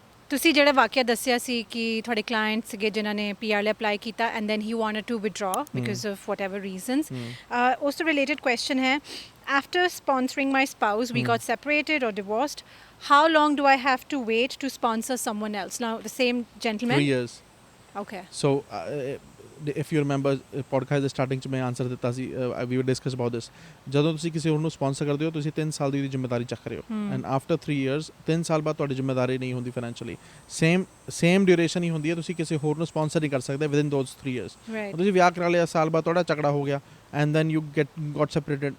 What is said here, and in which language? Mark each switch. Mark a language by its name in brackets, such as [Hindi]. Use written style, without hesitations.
[Punjabi] ਤੁਸੀਂ ਜਿਹੜਾ ਵਾਕਿਆ ਦੱਸਿਆ ਸੀ ਕਿ ਤੁਹਾਡੇ ਕਲਾਇੰਟ ਸੀਗੇ ਜਿਨ੍ਹਾਂ ਨੇ PR ਲਈ ਅਪਲਾਈ ਕੀਤਾ [English] and then he wanted to withdraw because of whatever reasons, [Punjabi] ਉਸ ਤੋਂ ਰਿਲੇਟਡ ਕੁਐਸਚਨ ਹੈ, [English] After sponsoring my spouse we got separated or divorced, how long do I have to wait to sponsor someone else? Now the same gentleman. 3 years. Okay. So if you remember podcast [Punjabi] ਦੇ starting ਚ ਮੈਂ answer ਦਿੱਤਾ ਸੀ, [English] we will discuss about this। [Punjabi] ਜਦੋਂ ਤੁਸੀਂ ਕਿਸੇ ਹੋਰ ਨੂੰ ਸਪਾਂਸਰ ਕਰਦੇ ਹੋ ਤੁਸੀਂ 3 ਸਾਲ ਦੀ ਉਹਦੀ ਜ਼ਿੰਮੇਵਾਰੀ ਚੱਕ ਰਹੇ ਹੋ, [English] and after 3 years [Punjabi] 3 ਸਾਲ ਬਾਅਦ ਤੁਹਾਡੀ ਜ਼ਿੰਮੇਵਾਰੀ ਨਹੀਂ ਹੁੰਦੀ ਫਾਈਨੈਂਸ਼ੀਅਲੀ, ਸੇਮ ਡਿਊਰੇਸ਼ਨ ਹੀ ਹੁੰਦੀ ਹੈ। ਤੁਸੀਂ ਕਿਸੇ ਹੋਰ ਨੂੰ ਸਪਾਂਸਰ ਨਹੀਂ ਕਰ ਸਕਦੇ [English] Within those 3 years। Right. [Punjabi] ਤੁਸੀਂ ਵਿਆਹ ਕਰਾ ਲਿਆ, ਸਾਲ ਬਾਅਦ ਤੁਹਾਡਾ ਝਗੜਾ ਹੋ ਗਿਆ [English] And then you got separated.